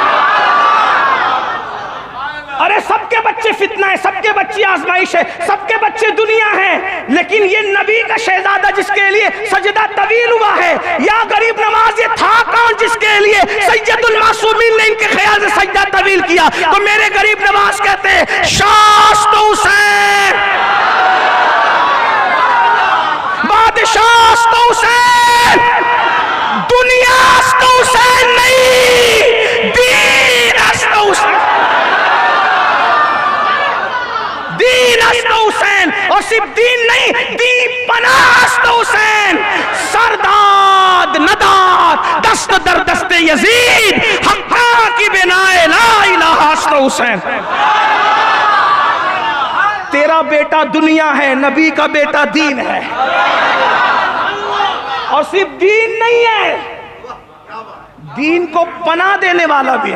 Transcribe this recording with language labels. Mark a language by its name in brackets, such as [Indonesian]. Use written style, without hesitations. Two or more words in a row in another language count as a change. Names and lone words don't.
[Urdu] ارے سب کے بچے فتنہ ہے, سب کے بچے آزمائش ہے, سب کے بچے دنیا ہیں, لیکن یہ نبی کا شہزادہ جس کے لیے سجدہ طویل ہوا ہے, یا غریب نواز یہ تھا کون جس کے لیے سید المعصومین نے ان کے خیال سے سجدہ طویل کیا؟ تو میرے غریب نواز کہتے ہیں [Persian] شاست حسین, بادشاہ است حسین, دنیا است حسین [Urdu] نہیں, [Persian] دین است حسین. دین است حسین, [Urdu] اور صرف دین نہیں, [Persian] دین پناہ است حسین. سرداد نداد دست در دست یزید, حقا کی بنائے لا الہ است حسین. [Urdu] تیرا بیٹا دنیا ہے, نبی کا بیٹا دین ہے. اور صرف دین نہیں ہے, دین کو پناہ دینے والا بھی ہے.